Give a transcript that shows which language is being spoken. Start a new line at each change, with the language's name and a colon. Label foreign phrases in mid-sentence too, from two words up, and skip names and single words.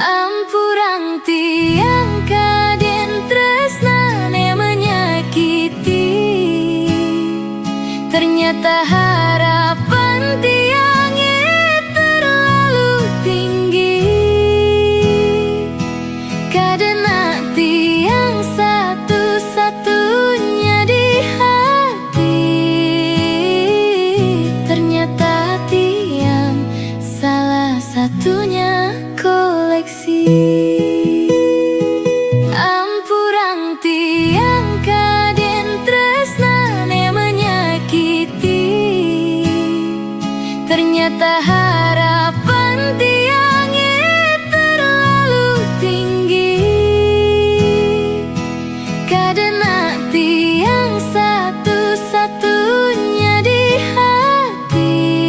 Balinese: Ampurang tiang kaden tresnane menyakiti.
Indonesian: Ternyata harapan tiang terlalu tinggi, karena tiang satu-satunya di hati. Ternyata tiang salah satunya koleksi.
Balinese: Ampurang tiang kaden tresnane menyakiti.
Indonesian: Ternyata harapan tiang terlalu tinggi, karena tiang satu-satunya di hati.